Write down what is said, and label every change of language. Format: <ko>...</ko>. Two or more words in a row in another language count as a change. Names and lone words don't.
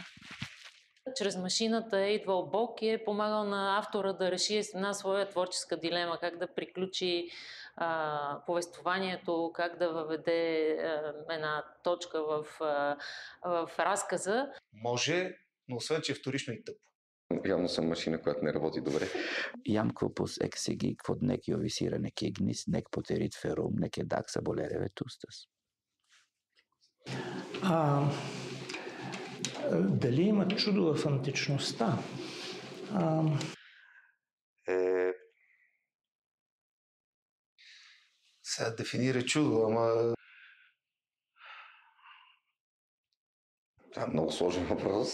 <bg>Чрез машината е идвал Бог и е помагал на автора да реши една своя творческа дилема, как да приключи повествованието, как да въведе една точка в разказа. Може, но освен, че е вторично и тъпо. Явно съм машина, която не работи добре.</bg> <la>Iam corpus exegi quod nec iovisire nec ignis, nec poterit ferrum, nec edax abolere vetustas.</la> <bg>Дали има чудо в античността? Сега дефинира чудо, ама... Това е много сложен въпрос.</bg>